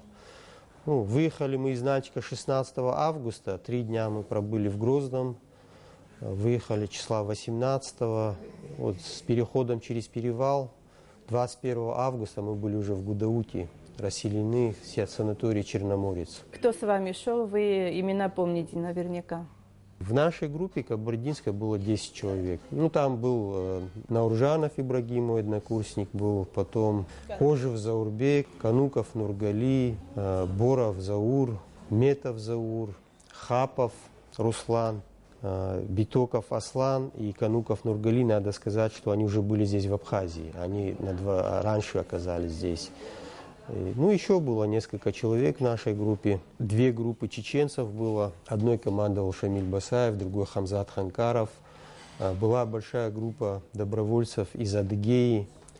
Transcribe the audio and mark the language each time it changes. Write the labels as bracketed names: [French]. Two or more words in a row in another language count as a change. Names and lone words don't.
[Russian] Ну, выехали мы из Нальчика 16 августа, 3 дня мы пробыли в Грозном, выехали числа 18-го, вот с переходом через перевал, 21 августа мы были уже в Гудауте, расселены все от санатория Черноморец. Кто с вами шел, вы имена помните наверняка? В нашей группе кабардинской было 10 человек. Ну, там был Науржанов Ибрагим, мой однокурсник был, потом Кожев Заурбек, Кануков Нургали, Боров Заур, Метов Заур, Хапов Руслан, Битоков Аслан и Кануков Нургали. Надо сказать, что они уже были здесь в Абхазии, они раньше оказались здесь. Ну, еще было несколько человек в нашей группе. 2 группы чеченцев было. Одной командовал Шамиль Басаев, другой Хамзат Ханкаров. Была большая группа добровольцев из Адыгеи.